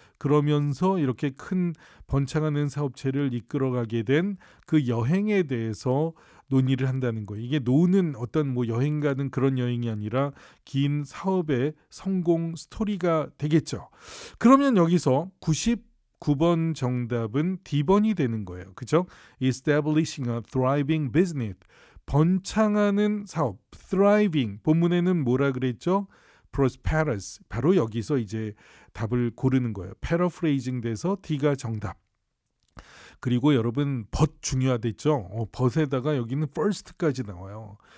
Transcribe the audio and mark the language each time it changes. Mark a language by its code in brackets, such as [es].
[ko] 그러면서 이렇게 큰 번창하는 사업체를 이끌어가게 된 그 여행에 대해서 논의를 한다는 거예요. 이게 노는 어떤 여행 가는 그런 여행이 아니라 긴 사업의 성공 스토리가 되겠죠. 그러면 여기서 99번 정답은 D번이 되는 거예요. 그죠? [en] Establishing a thriving business. [ko] 번창하는 사업, thriving. 본문에는 뭐라 그랬죠? prosperous. 바로 여기서 이제 답을 고르는 거예요. paraphrasing 돼서 D가 정답. 그리고 여러분 but 중요하댔죠. but에다가 여기는 first까지 나와요.